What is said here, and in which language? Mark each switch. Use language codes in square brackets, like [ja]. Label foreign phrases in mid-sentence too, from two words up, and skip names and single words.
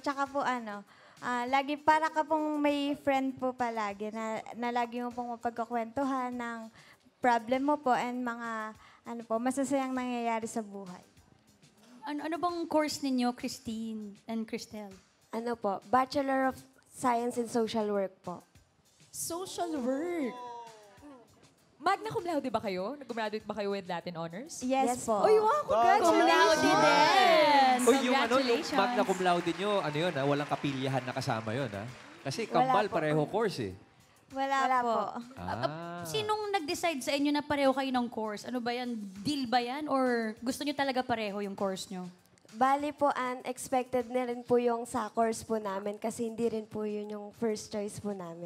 [tl] Tsaka po lagi para ka pong may friend po palagi na lagi mo pong mapagkakwentuhan ng problem mo po and mga masasayang nangyayari sa buhay. Ano bang course ninyo, Christine and Cristel? Ano po? [en] Bachelor of Science in Social Work po. Social work. [la] Magna cum laude [tl] ba kayo? Nag-graduate ba kayo [en] with Latin honors? [tl] Yes po. Uy, wow, congratulations! din! Uy, yung Congratulations! [la] magna cum laude [tl] nyo, yun, walang kapilyahan na kasama yun, ha? Kasi kambal, pareho course, eh. Wala po. Sinong nag-decide sa inyo na pareho kayo ng course? Ano ba yan? Deal ba yan? Or gusto nyo talaga pareho yung course nyo? Bali po, unexpected na rin po yung sa course po namin kasi hindi rin po yun yung [en] first choice [tl] po namin.